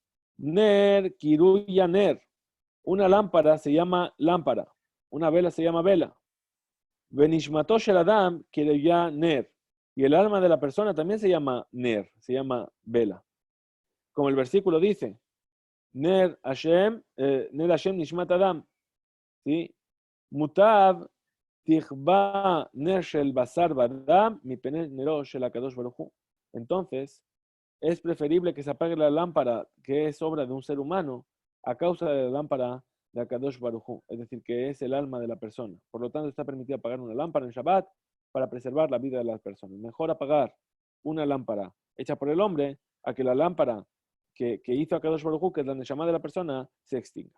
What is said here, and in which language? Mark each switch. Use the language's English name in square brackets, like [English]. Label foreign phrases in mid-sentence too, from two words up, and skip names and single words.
[Hebrew] נר, קרוי נר. [Spanish] Una lámpara se llama lámpara. Una vela se llama vela. [Hebrew] ונשמתו של אדם קרויה נר. [Spanish] Y el alma de la persona también se llama Ner, se llama vela. Como el versículo dice, [Hebrew] נר השם נשמת אדם. [Spanish] ¿Sí? [Hebrew] מוטב תכבה נר של בשר ודם מפני נרו של הקדוש ברוך הוא. [Spanish] Entonces, es preferible que se apague la lámpara que es obra de un ser humano a causa de la lámpara de [Hebrew] הקדוש ברוך הוא, [Spanish] es decir, que es el alma de la persona. Por lo tanto, está permitido apagar una lámpara en Shabbat para preservar la vida de las personas. Mejor apagar una lámpara hecha por el hombre a que la lámpara que hizo [Hebrew] הקדוש ברוך הוא, [Spanish] que es la Neshama de la persona, se extinga.